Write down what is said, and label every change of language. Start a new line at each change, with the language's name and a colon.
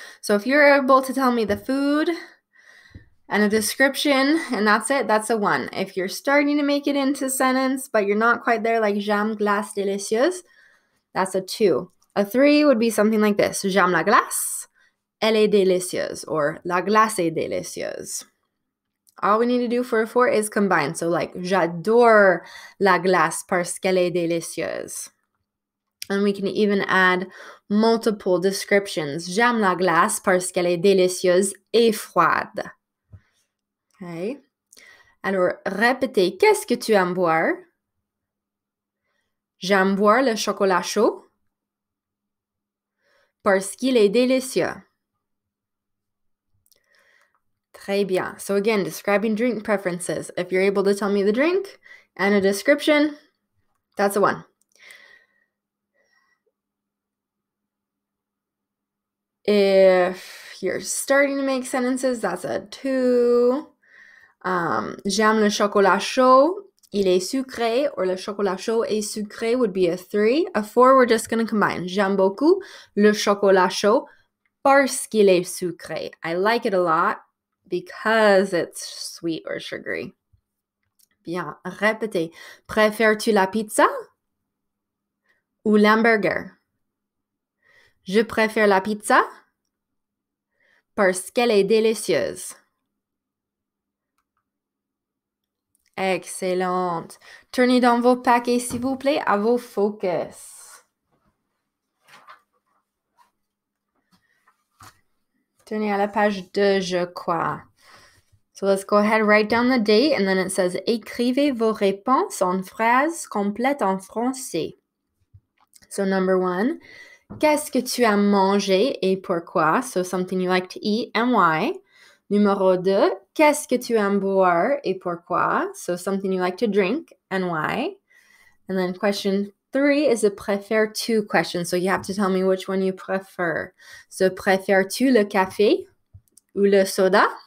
English: So if you're able to tell me the food and a description and that's it, that's a 1. If you're starting to make it into a sentence, but you're not quite there, like
French: j'aime glace délicieuse,
English: that's a 2. A 3 would be something like this.
French: J'aime la glace, elle est délicieuse, or la glace est délicieuse.
English: All we need to do for a 4 is combine. So like,
French: j'adore la glace parce qu'elle est délicieuse.
English: And we can even add multiple descriptions.
French: J'aime la glace parce qu'elle est délicieuse et froide. Okay. Alors, répétez. Qu'est-ce que tu aimes boire? J'aime boire le chocolat chaud parce qu'il est délicieux. Très bien.
English: So again, describing drink preferences. If you're able to tell me the drink and a description, that's a 1. If if you're starting to make sentences, that's a 2.
French: J'aime le chocolat chaud. Il est sucré, or le chocolat chaud est sucré
English: would be a 3. A 4, we're just going to combine.
French: J'aime beaucoup le chocolat chaud parce qu'il est sucré.
English: I like it a lot because it's sweet or sugary.
French: Bien, répétez. Préfères-tu la pizza ou l'hamburger? Je préfère la pizza parce qu'elle est délicieuse. Excellente. Tournez dans vos paquets, s'il vous plaît, à vos focus. Tournez à la page 2, je crois.
English: So let's go ahead, write down the date, and then it says,
French: écrivez vos réponses en phrases complètes en français.
English: So number 1,
French: qu'est-ce que tu aimes manger et pourquoi?
English: So something you like to eat and why.
French: Numéro 2, qu'est-ce que tu aimes boire et pourquoi?
English: So something you like to drink and why. And then question 3 is a préfères-tu question. So you have to tell me which one you prefer.
French: So préfères-tu le café ou le soda?